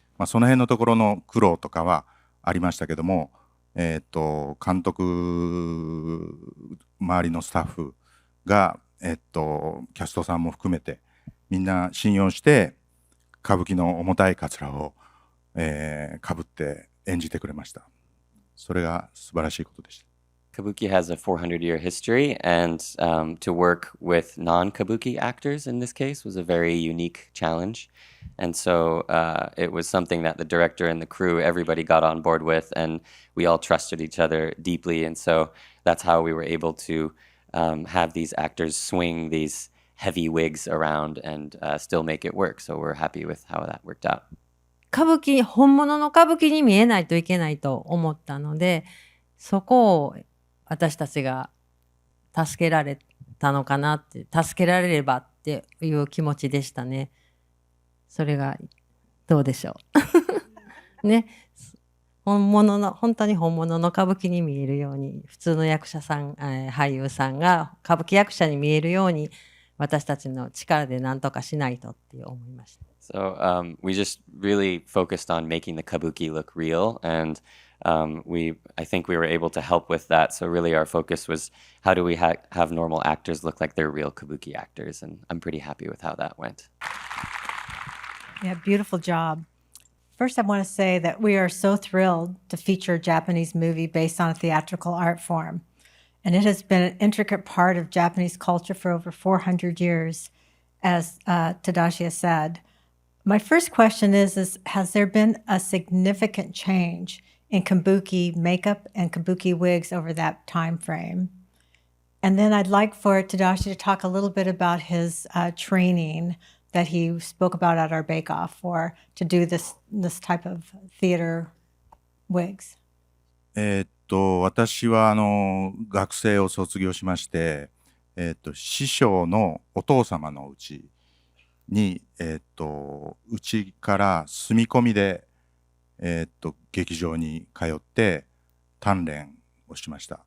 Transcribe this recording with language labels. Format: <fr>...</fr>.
<ja>その辺のところの苦労とかはありましたけども、監督、周りのスタッフ、が、キャストさんも含めてみんな信用して歌舞伎の重たいカツラを、かぶって演じてくれました。それが素晴らしいことでした。</ja> <en>Kabuki has a 400-year history, and to work with non-kabuki actors in this case was a very unique challenge. And so it was something that the director and the crew, everybody got on board with, and we all trusted each other deeply. And so that's how we were able to have these actors swing these heavy wigs around and still make it work. So we're happy with how that worked out.</en> <ja>歌舞伎、本物の歌舞伎に見えないといけないと思ったので、そこを私たちが助けられたのかなって、助けられればっていう気持ちでしたね。それがどうでしょう。ね。本当に本物の歌舞伎に見えるように、普通の役者さん、俳優さんが歌舞伎役者に見えるように、私たちの力で何とかしないとって思いました。</ja> <en>So we just really focused on making the kabuki look real, and I think we were able to help with that. So really our focus was how do we have normal actors look like they're real kabuki actors, and I'm pretty happy with how that went. Yeah, beautiful job. First, I want to say that we are so thrilled to feature a Japanese movie based on a theatrical art form. And it has been an intricate part of Japanese culture for over 400 years, as Tadashi has said. My first question is has there been a significant change in kabuki makeup and kabuki wigs over that time frame? And then I'd like for Tadashi to talk a little bit about his training that he spoke about at our bake-off to do this type of theater wigs.</en> <ja>私は学生を卒業しまして、師匠のお父様のうちに、うちから住み込みで、劇場に通って鍛錬をしました。</ja>